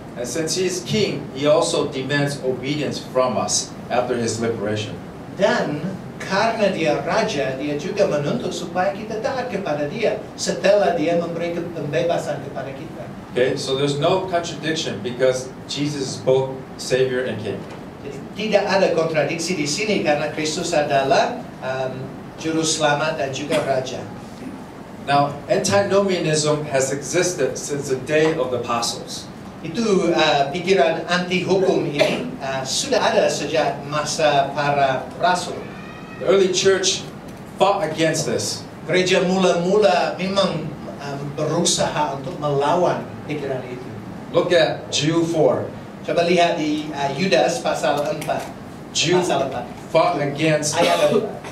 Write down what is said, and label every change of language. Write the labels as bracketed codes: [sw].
[en] And since he is king, he also demands obedience from us after his liberation. [id] Dan karena dia raja, dia juga menuntut supaya kita taat kepada dia setelah dia memberi pembebasan kepada kita. [en] Okay, so there's no contradiction because Jesus is both Savior and King. [id] Jadi tidak ada kontradiksi di sini karena Kristus adalah juru selamat dan juga raja. [en] Now, antinomianism has existed since the day of the apostles. [id] Itu pikiran anti hukum ini sudah ada sejak masa para rasul. [en] The early church fought against this. [id] Gereja mula-mula memang berusaha untuk melawan pikiran itu. [en] Look at Jude 4. [id] Coba lihat di Yudas pasal 4. [en] Jude [id] Pasal 4. [en] fought against [id] Ayat 4.